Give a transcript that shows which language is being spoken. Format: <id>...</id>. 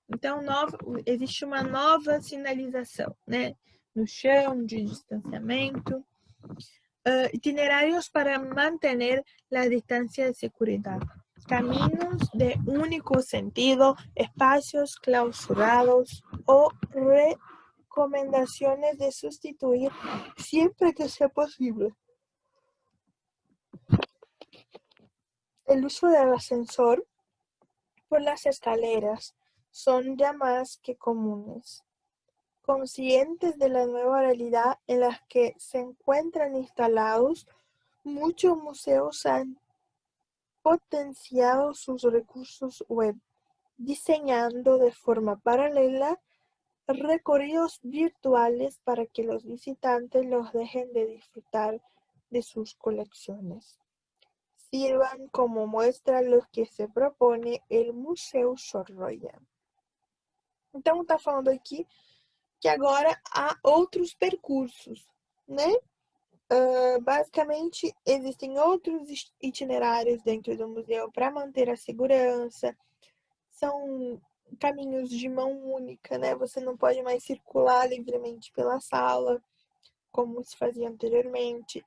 <pt>Então, existe uma nova sinalização, né? No chão, de distanciamento.</pt> <es>Itinerários para mantener la distancia de seguridad. Caminos de único sentido, espacios clausurados o recomendaciones de sustituir siempre que sea posible. El uso del ascensor por las escaleras son ya más que comunes. Conscientes de la nueva realidad en la que se encuentran instalados, muchos museos han potenciado sus recursos web, diseñando de forma paralela recorridos virtuales para que los visitantes los dejen de disfrutar de sus colecciones. Sirvan como muestra lo que se propone el Museu Sorolla.</es> <pt>Então, está falando aqui que agora há outros percursos, né? Basicamente, existem outros itinerários dentro do museu para manter a segurança. São caminhos de mão única, né? Você não pode mais circular livremente pela sala, como se fazia anteriormente.</pt>